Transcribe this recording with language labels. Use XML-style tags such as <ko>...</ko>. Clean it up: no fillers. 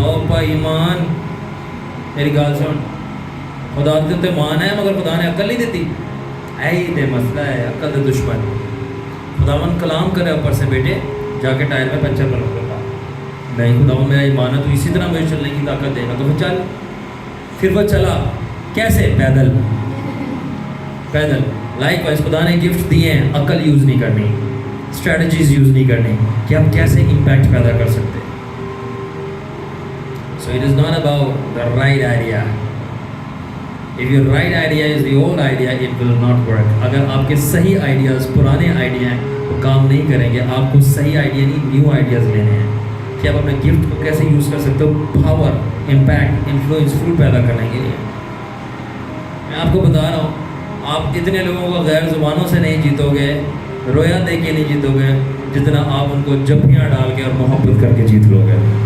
<pa>او بھائی ایمان, میری گال سن, خدا دے مان ہے مگر خدا نے عقل نہیں دیتی. ایہی تے مسئلہ ہے, عقل دے دشمن.</pa> <ur>خداوند کلام کرے اوپر سے, بیٹے جا کے ٹائر میں پنچر بنا دیتا. نہیں, خداوند میرا ایمان ہے, تو اسی طرح مجھے چلنے کی طاقت دے گا, تو پھر چل. پھر وہ چلا کیسے؟ پیدل. لائک وائز خدا نے گفٹ دیے ہیں, عقل یوز نہیں کرنی, اسٹریٹجیز یوز نہیں کرنی کہ ہم کیسے امپیکٹ پیدا کر سکتے.</ur> <en>So it is not about the right idea, If your right idea is the old idea, it will not work.</en> <ur>اگر آپ کے صحیح آئیڈیاز پرانے آئیڈیا ہیں وہ کام نہیں کریں گے. آپ کو صحیح آئیڈیا نہیں نیو آئیڈیاز لینے ہیں کہ آپ اپنے گفٹ کو کیسے یوز کر سکتے ہو پاور, امپیکٹ, انفلوئنس فل پیدا کرنے کے لیے. میں آپ کو بتا رہا ہوں, آپ اتنے لوگوں کو غیر زبانوں سے نہیں جیتو گے, رویا دے کے نہیں جیتو گے, جتنا آپ ان کو جبیاں ڈال کے اور محبت کر کے جیت لو گے.</ur>